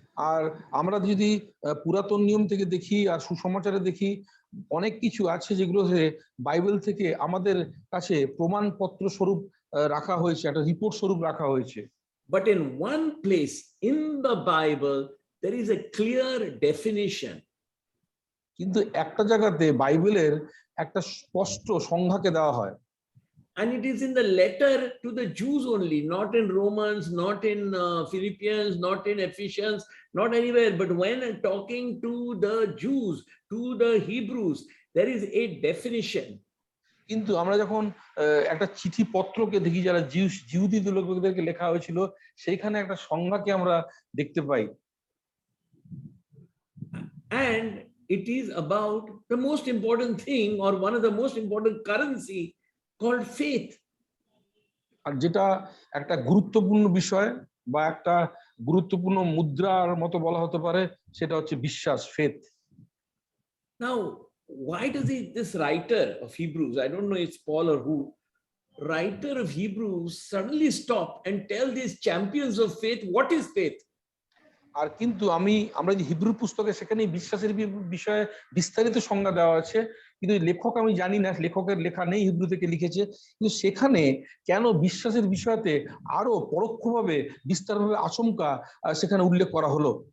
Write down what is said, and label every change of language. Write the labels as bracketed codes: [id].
[bn] আর আমরা যদি পুরাতন নিয়ম থেকে দেখি আর সুসমাচারে দেখি, অনেক কিছু আছে যেগুলো বাইবেল থেকে আমাদের কাছে প্রমাণপত্র স্বরূপ রাখা হয়েছে, একটা রিপোর্ট স্বরূপ রাখা হয়েছে। [en] But in one place in the Bible, there is a clear definition. [bn] কিন্তু একটা জায়গাতে বাইবেলের একটা স্পষ্ট সংজ্ঞাকে দেওয়া হয়। [en] And it is in the letter to the Jews only, not in Romans, not in Philippians, not in Ephesians, not anywhere. But when talking to the Jews, to the Hebrews, there is a definition. [bn] কিন্তু আমরা যখন একটা চিঠি পত্রকে দেখি যারা জিহুদি লোকদেরকে লেখা হয়েছিল, সেইখানে একটা সংজ্ঞাকে আমরা দেখতে পাই। [en] And it is about the most important thing, or one of the most important currency, called faith. [bn] আর যেটা একটা গুরুত্বপূর্ণ বিষয় বা একটা গুরুত্বপূর্ণ মুদ্রার মতো বলা হতে পারে, সেটা হচ্ছে বিশ্বাস, faith. [en] Now, why does this writer of Hebrews, I don't know it's Paul or who, writer of Hebrews suddenly stop and tell these champions of faith what is faith? [bn] আর কিন্তু আমরা যে হিব্রু পুস্তকে সেখানে বিশ্বাসের বিষয়ে বিস্তারিত সংজ্ঞা দেওয়া আছে, কিন্তু লেখক আমি জানি না, লেখকের লেখা নেই, হিব্রু থেকে লিখেছে, কিন্তু সেখানে কেন বিশ্বাসের বিষয়তে আরো পরোক্ষভাবে বিস্তারভাবে আচমকা সেখানে উল্লেখ করা হলো?